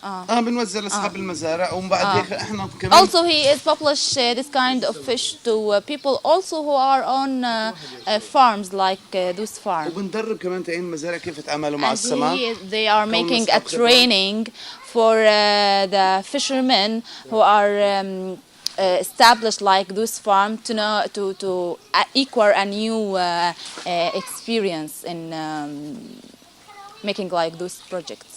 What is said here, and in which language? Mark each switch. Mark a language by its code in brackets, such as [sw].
[ar] بنوزع لاصحاب المزارع ومن بعد هيك احنا كمان. [en] Also he is publish this kind of fish to people also who are on farms like those farms. [ar] وبندرب كمان تعين المزارع كيف يتعاملوا مع السمك. [en] They are making a training for the fishermen who are established like those farms to know to acquire a new experience in making like those projects.